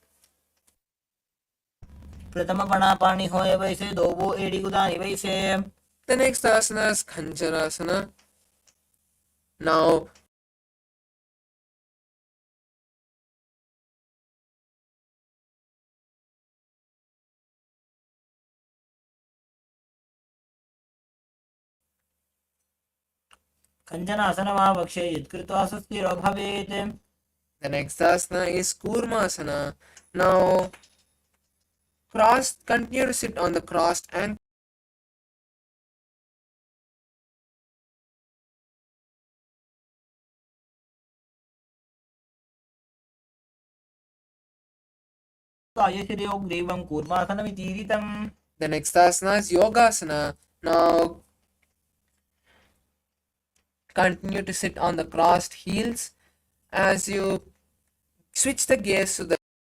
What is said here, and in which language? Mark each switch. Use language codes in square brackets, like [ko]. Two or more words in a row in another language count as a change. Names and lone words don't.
[en] प्रथम पणा पानी होय वैसे दोगु एडी गुदानी वैसे. The next asana is Khanjarasana. Now [sa] कंचनासन वा वक्षे यत्कृत्वा सुस्थिरो भवेत्. [en] the next asana is Kurmasana. Now continue to sit on the crossed ankle. [sa] कायशिरो ग्रीवं कूर्मासनमितीरितम्. [en] The next asana is Yogasana. Now continue to sit on the crossed heels as you switch the gaze to the